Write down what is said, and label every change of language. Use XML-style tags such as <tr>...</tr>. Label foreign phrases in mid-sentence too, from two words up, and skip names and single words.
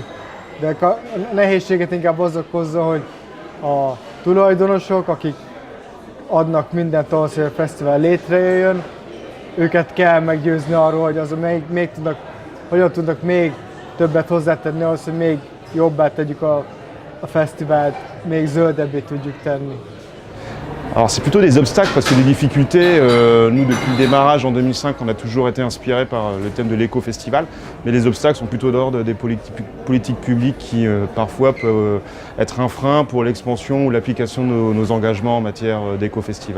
<hu>De a nehézséget inkább az okozza, hogy a tulajdonosok, akik adnak mindent ahhoz, hogy a fesztivál létrejöjjön, őket kell meggyőzni arról, hogy hogyan tudnak még többet hozzátenni ahhoz, hogy még jobbá tegyük a fesztivált, még zöldebbé tudjuk tenni.</hu> <fr>Alors c'est plutôt des obstacles parce que des difficultés, nous depuis le démarrage en 2005 on a toujours été inspiré par le thème de l'éco-festival, mais les obstacles sont plutôt d'ordre des politiques publiques qui parfois peuvent être un frein pour l'expansion ou l'application de nos engagements en matière d'éco-festival.</fr>